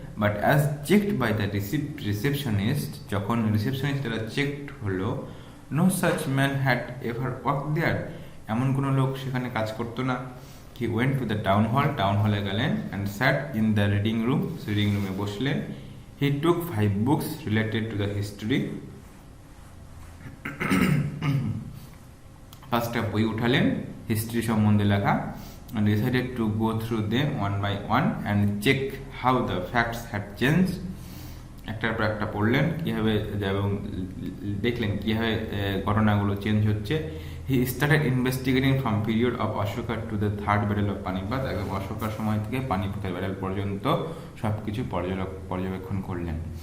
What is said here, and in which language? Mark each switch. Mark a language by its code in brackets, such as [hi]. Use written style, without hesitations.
[en] but as checked by the receptionist, [bn] যখন রিসেপশনিস্টরা checked হলো, [en] no such man had ever work there, [bn] এমন কোনো লোক সেখানে কাজ করতো না। [en] He went to the town হলে গেলেন and sat in the reading রুমে বসলেন। He took 5 books related to the history, [bn] 5টা বই উঠালেন হিস্ট্রি সম্বন্ধে লেখা, [en] and decided to go through them one by one and check how the facts had changed. [bn] একটার পর একটা পড়লেন কীভাবে, এবং দেখলেন কীভাবে ঘটনাগুলো চেঞ্জ হচ্ছে। [en] he started investigating from period of Ashoka to the third battle of Panipat, [bn] এবং অশোকার সময় থেকে পানিপথের ব্যাটেল পর্যন্ত সব কিছু পর্যবেক্ষণ করলেন।